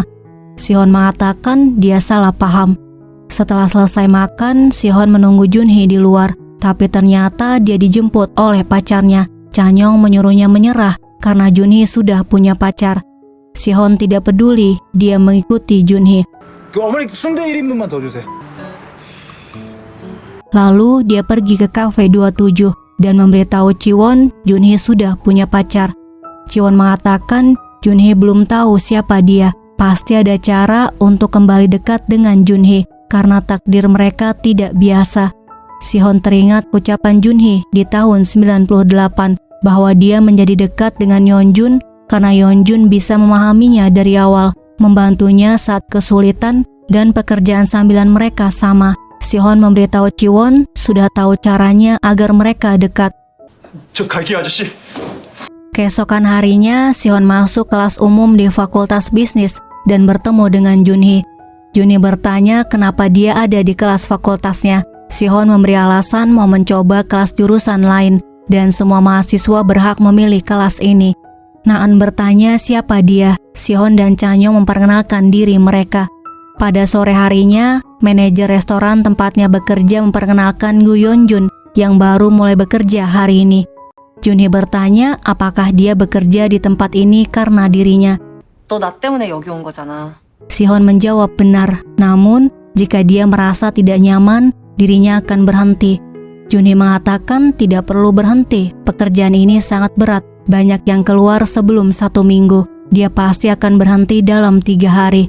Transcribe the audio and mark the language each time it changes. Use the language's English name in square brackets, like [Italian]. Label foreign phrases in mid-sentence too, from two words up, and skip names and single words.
[Indonesian] Si-hon mengatakan dia salah paham. Setelah selesai makan, Si-hon menunggu Junhee di luar. Tapi ternyata dia dijemput oleh pacarnya. Chanyong menyuruhnya menyerah karena Junhee sudah punya pacar. Si-hon tidak peduli, dia mengikuti Junhee. [Korean] 어머니 순대 1인분만 더 주세요. [Indonesian] Lalu dia pergi ke Cafe 27 dan memberitahu Ji-won Junhee sudah punya pacar. Ji-won mengatakan Junhee belum tahu siapa dia. Pasti ada cara untuk kembali dekat dengan Junhee karena takdir mereka tidak biasa. Si-hon teringat ucapan Junhee di tahun 98 bahwa dia menjadi dekat dengan Yeonjun karena Yeonjun bisa memahaminya dari awal, membantunya saat kesulitan dan pekerjaan sambilan mereka sama. Si-hon memberitahu Ji-won sudah tahu caranya agar mereka dekat. [Korean] 저 갈게요, 아저씨. [Indonesian] Keesokan harinya, Si-hon masuk kelas umum di Fakultas Bisnis dan bertemu dengan Junhee. Junhee bertanya kenapa dia ada di kelas fakultasnya. Si-hon memberi alasan mau mencoba kelas jurusan lain. dan semua mahasiswa berhak memilih kelas ini. Naan bertanya siapa dia. Sihon dan Chanyong memperkenalkan diri mereka. Pada sore harinya, manajer restoran tempatnya bekerja memperkenalkan Gu Yeonjun yang baru mulai bekerja hari ini. Junhee bertanya apakah dia bekerja di tempat ini karena dirinya. [Korean] 너 나 때문에 여기 온 거잖아. [Indonesian] Sihon menjawab benar, namun jika dia merasa tidak nyaman, dirinya akan berhenti. Junhee mengatakan tidak perlu berhenti, pekerjaan ini sangat berat, banyak yang keluar sebelum 1 minggu, dia pasti akan berhenti dalam 3 hari.